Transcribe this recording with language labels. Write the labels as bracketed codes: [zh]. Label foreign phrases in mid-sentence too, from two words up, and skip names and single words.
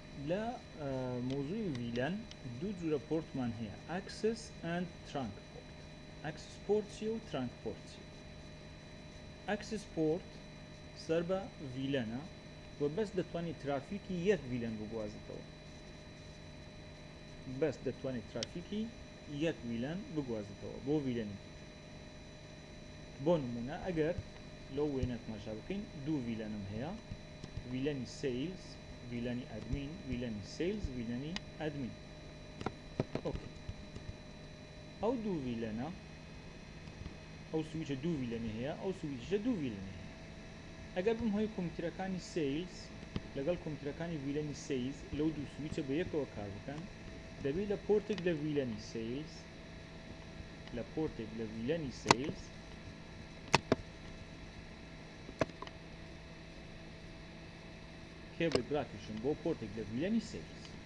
[ckb] لا موضوع VLAN دو جورا بورتمان هي [en] access and trunk port. access port [ckb] چیە و [en] trunk port [ckb] چیە؟ [en] access port [ckb] سەربە VLAN و بەس دەتوانێت ترافیکی یەک VLAN بگوازێتەوە. بەس دەتوانێت ترافیکی یەک VLAN بگوازێتەوە بۆ VLAN. بۆ نمونە ئەگەر لەو وێنە تەماشا بکەین دوو VLAنم هەیە، VLAنی sales، VLAنی admin، VLAنی sales، VLAنی admin. اوکی. ئەو دوو VLAنە ئەو سویچە دوو VLAنی هەیە، ئەو سویچە دوو VLAنی هەیە. ئەگەر بم هۆی کۆمپیوتەرەکانی sales لەگەڵ کۆمپیوتەرەکانی VLAنی sales لەو دوو سویچە بە یەکەوە کار بکەن، دەبێت لە پۆرتێک لە VLAنی sales لە پۆرتێک لە VLAنی sales کێبڵ ڕاکێشن بۆ پۆرتێک لە VLAنی sales.